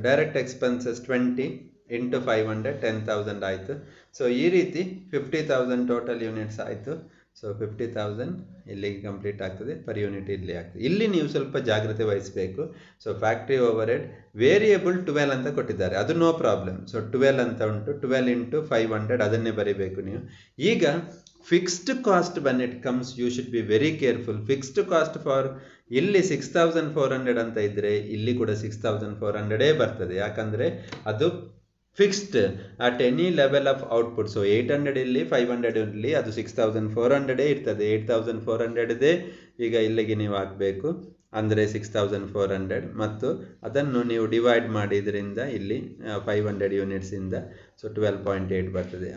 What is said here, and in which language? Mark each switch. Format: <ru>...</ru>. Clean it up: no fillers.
<en>Direct expenses 20 into 500 10,000 ಆಯಿತು.</en> <kn>So ಈ ರೀತಿ 50,000 ಟೋಟಲ್ ಯೂನಿಟ್ಸ್ ಆಯಿತು. ಸೊ 50,000 ಇಲ್ಲಿಗೆ ಕಂಪ್ಲೀಟ್ ಆಗ್ತದೆ, ಪರ್ ಯೂನಿಟ್ ಇಲ್ಲಿ ಆಗ್ತದೆ. ಇಲ್ಲಿ ನೀವು ಸ್ವಲ್ಪ ಜಾಗ್ರತೆ ವಹಿಸಬೇಕು. ಸೊ ಫ್ಯಾಕ್ಟ್ರಿ ಓವರ್ಹೆಡ್ ವೇರಿಯಬಲ್ 12 ಅಂತ ಕೊಟ್ಟಿದ್ದಾರೆ, ಅದು ನೋ ಪ್ರಾಬ್ಲಮ್. ಸೊ 12 ಅಂತ ಉಂಟು, 12 ಇಂಟು 500 ಅದನ್ನೇ ಬರೀಬೇಕು ನೀವು.</kn> <en>ಈಗ fixed cost when it comes you should be very careful.</en> <kn>Fixed cost for ಇಲ್ಲಿ 6,400 ಅಂತ ಇದ್ದರೆ ಇಲ್ಲಿ ಕೂಡ 6,400 ಬರ್ತದೆ. ಯಾಕಂದರೆ ಅದು</kn> <en>Fixed at any level of output.</en> <kn>So 800 ಇಲ್ಲಿ 500 ಇಲ್ಲಿ ಅದು 6,400 ಇರ್ತದೆ. 8,400 ಈಗ ಇಲ್ಲಿಗೆ ನೀವು ಹಾಕಬೇಕು, ಅಂದರೆ 6,400 ಮತ್ತು ಅದನ್ನು ನೀವು ಡಿವೈಡ್ ಮಾಡಿದ್ರಿಂದ ಇಲ್ಲಿ 500 ಯೂನಿಟ್ಸಿಂದ ಸೊ 12.8 ಬರ್ತದೆ.</kn>